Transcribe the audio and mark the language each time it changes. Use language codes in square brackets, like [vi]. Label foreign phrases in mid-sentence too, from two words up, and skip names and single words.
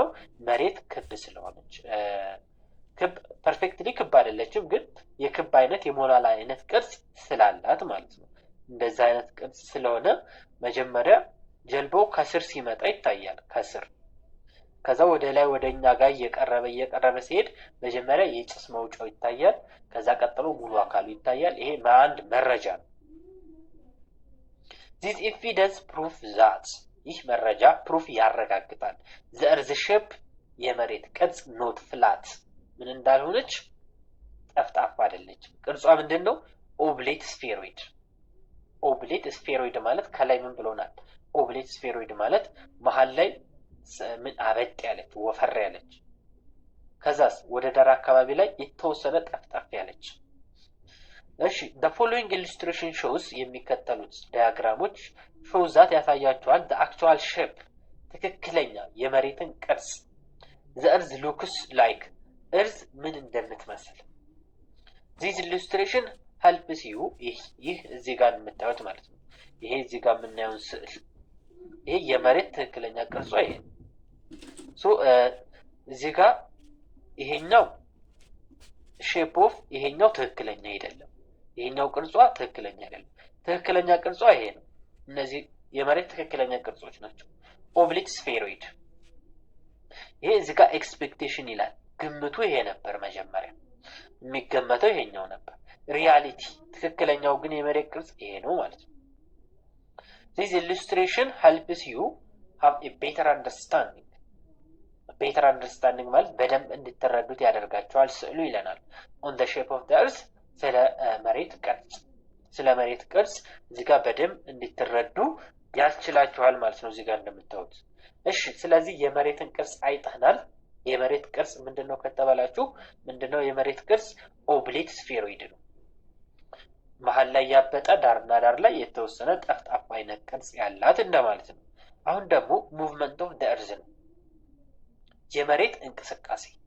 [am] መሬት ክብ ስለሆነች። ክብ ፐርፌክትሊ ክብ አይደለችም፣ ግን የክብ አይነት የሞላላ አይነት ቅርጽ ስላላት ማለት ነው። እንደዛ አይነት ቅርጽ ስለሆነ መጀመሪያ ጀልባው ከስር ሲመጣ ይታያል። ከዛ ወደ ላይ ወደኛ ጋር እየቀረበ ሲሄድ መጀመሪያ የጭስ መውጫው ይታያል። ከዛ ቀጥሎ ሙሉ አካሉ ይታያል። ይሄ አንድ መረጃ ነው። [en] this evidence proof that [am] ይህ መረጃ ፕሩፍ ያረጋግጣል [en] the earth shape [am] የመሬት ቅርጽ [en] not flat [am] ምን እንዳልሆነች ጠፍጣፋ አይደለች። ቅርጿ ምንድነው? [en] oblate spheroid [am] ማለት ከላይ ምን ብሎናል? [en] oblate spheroid [am] ማለት መሃል ላይ ምን አበጥ ያለች ወፈር ያለች፣ ከዛስ ወደ ዳር አካባቢ ላይ የተወሰነ ጠፍጣፍ ያለች። እሺ [en] the following illustration shows [am] የሚከተሉት ዲያግራሞች [en] shows that [am] ያሳያቸዋል [en] the actual shape [am] ትክክለኛ የመሬትን ቅርጽ [en] the earth looks like earth [am] ምን እንደምትመስል [en] this illustration helps you [am] ይህ እዚህ ጋር የምታዩት ማለት ነው። ይሄ እዚህ ጋር የምናየው ስዕል ይሄ የመሬት ትክክለኛ ቅርጿ ይሄ እዚህ ጋር ይሄኛው [en] shape of [am] ይሄኛው ትክክለኛ አይደለም። ይሄኛው ቅርጿ ትክክለኛ አይደለም። ትክክለኛ ቅርጿ ይሄ ነው። እነዚህ የመሬት ትክክለኛ ቅርጾች ናቸው። [en] oblique spheroid [am] ይሄ እዚህ ጋር ኤክስፔክቴሽን ይላል። ግምቱ ይሄ ነበር። መጀመሪያ የሚገመተው ይሄኛው ነበር። ሪያሊቲ ትክክለኛው ግን የመሬት ቅርጽ ይሄ ነው ማለት ነው። [en] this illustration helps you have a better understanding [am] ማለት በደንብ እንድትረዱት ያደርጋቸዋል ስዕሉ ይለናል። [en] on the shape of the earth [am] ስለ መሬት ቅርጽ እዚህ ጋር በደንብ እንድትረዱ ያስችላችኋል ማለት ነው። እዚህ ጋር እንደምታዩት እሺ። ስለዚህ የመሬትን ቅርጽ አይተናል። የመሬት ቅርጽ ምንድነው ከተባላችሁ ምንድነው የመሬት ቅርጽ? [en] oblique spheroid [am] ነው። መሃል ላይ ያበጠ ዳርና ዳር ላይ የተወሰነ ጠፍጣፋ አይነት ቅርጽ ያላት እንደማለት ነው። አሁን ደግሞ [en] movement of the earth [am] ነው፣ የመሬት እንቅስቃሴ።